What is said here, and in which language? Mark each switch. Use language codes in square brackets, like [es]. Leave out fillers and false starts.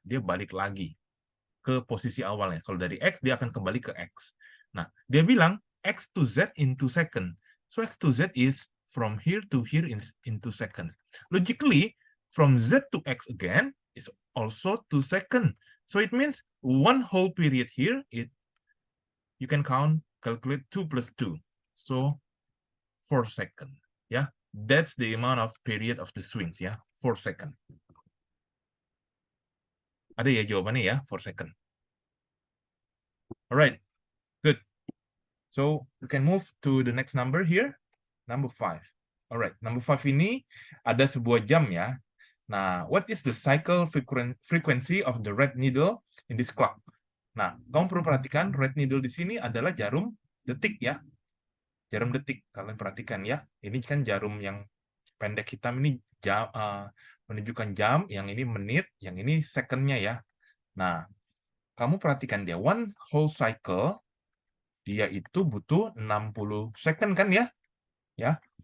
[id] Dia balik lagi ke posisi awalnya. Kalau dari X, dia akan kembali ke X. Nah, dia bilang [en] X to Z in 2 seconds. So X to Z is from here to here in 2 seconds. Logically, from Z to X again is also 2 seconds. So it means one whole period here, you can calculate 2 plus 2. So 4 seconds. Yeah, that's the amount of period of the swings ya, 4 seconds. [id] Ada ya jawabannya ya, [en] 4 seconds. Alright, good. So we can move to the next number here, number 5. Alright, number 5 [id] ini ada sebuah jam ya. Nah, [en] what is the cycle frequency of the red needle in this clock? [id] Nah, kamu perlu perhatikan red needle di sini adalah jarum detik ya. Jarum detik, kalian perhatikan ya. Ini kan jarum yang pendek hitam ini jam, menunjukkan jam, yang ini menit, yang ini second-nya ya. Nah, kamu perhatikan dia, [en] one whole cycle, [id] dia itu butuh 60 second kan ya? Ya.